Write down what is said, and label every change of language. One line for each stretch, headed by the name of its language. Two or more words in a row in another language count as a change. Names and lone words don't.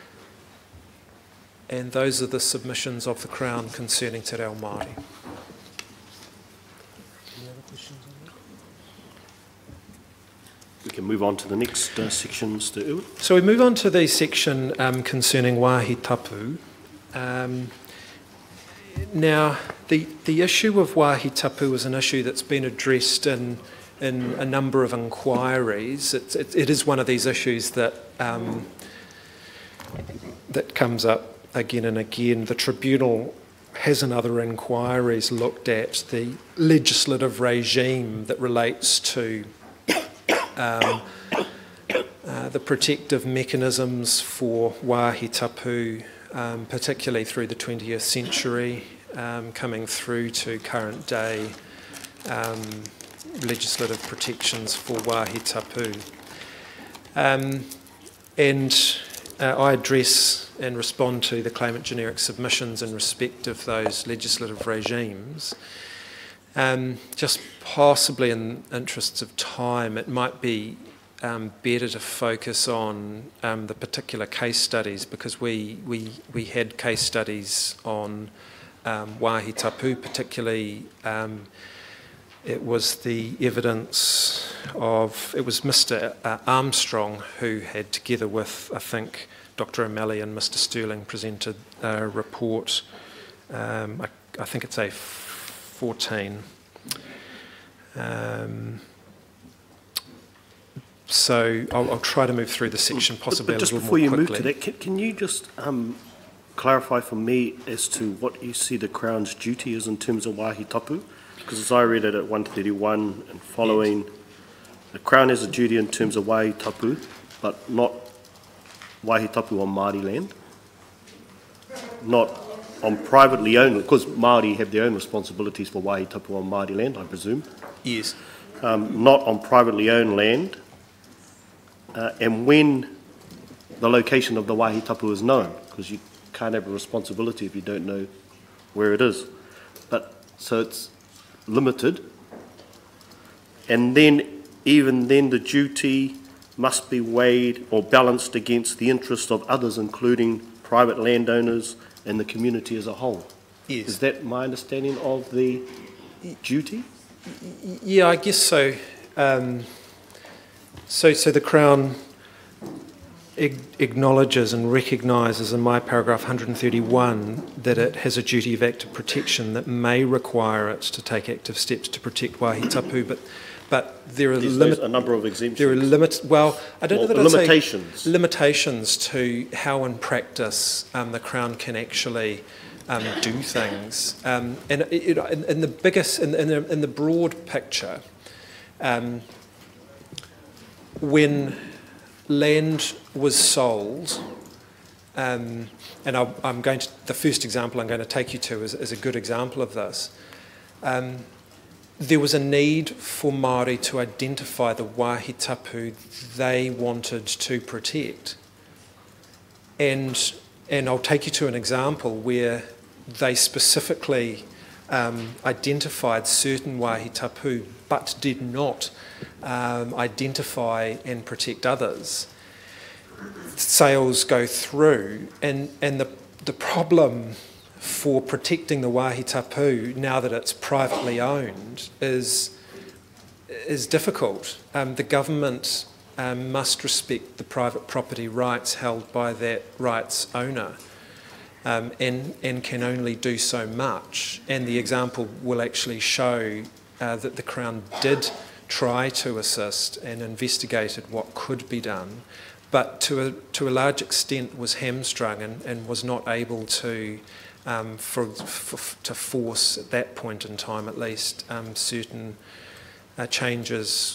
English: And those are the submissions of the Crown concerning Te Reo Māori. Any other questions on that? We can move on to the next section, Mr. Irwin. So we move on to the section concerning
Māori: wāhi tapu.
English: Now, the issue of
Māori: wāhi tapu
English: is an issue that's been addressed in a number of inquiries. It is one of these issues that that comes up again and again. The Tribunal has in other inquiries looked at the legislative regime that relates to the protective mechanisms for
Māori: wāhi tapu,
English: particularly through the 20th century, coming through to current day legislative protections for
Māori: wāhi tapu.
English: I address and respond to the claimant generic submissions in respect of those legislative regimes. Just possibly in interests of time, it might be better to focus on the particular case studies, because we had case studies on
Māori: wāhi tapu,
English: particularly it was the evidence of, it was Mr. Armstrong who had, together with, I think, Dr. O'Malley and Mr. Sterling, presented a report, I think it's A14. So I'll try to move through the section possibly but a little more quickly. Just before you move to that, can you just clarify for me as to what you see the Crown's duty is in terms of
Māori: wāhi tapu?
English: Because as I read it at 131 and following, yes, the Crown has a duty in terms of
Māori: wāhi tapu,
English: but not
Māori: wāhi tapu
English: on Māori land, not on privately owned, because Māori have their own responsibilities for
Māori: wāhi tapu
English: on Māori land, I presume. Yes. Not on privately owned land, and when the location of the
Māori: wāhi tapu
English: is known, because you can't have a responsibility if you don't know where it is. But so it's limited, and then even then the duty must be weighed or balanced against the interest of others, including private landowners and the community as a whole. Yes. Is that my understanding of the duty? Yeah, I guess so. So the Crown acknowledges and recognises in my paragraph 131 that it has a duty of active protection that may require it to take active steps to protect
Māori: wāhi tapu,
English: but there are a number of exemptions. There are well, I don't know that limitations. Limitations to how in practice the Crown can actually do things, and in the biggest, in the broad picture, when land was sold, and I'm going to, the first example I'm going to take you to is a good example of this. There was a need for Māori to identify the
Māori: wāhi tapu
English: they wanted to protect. And I'll take you to an example where they specifically identified certain
Māori: wāhi tapu
English: but did not identify and protect others. Sales go through, and the problem for protecting the
Māori: wāhi tapu
English: now that it's privately owned is difficult. The government must respect the private property rights held by that rights owner, and can only do so much. And the example will actually show that the Crown did try to assist and investigated what could be done, but to a large extent was hamstrung and was not able to force at that point in time at least certain changes.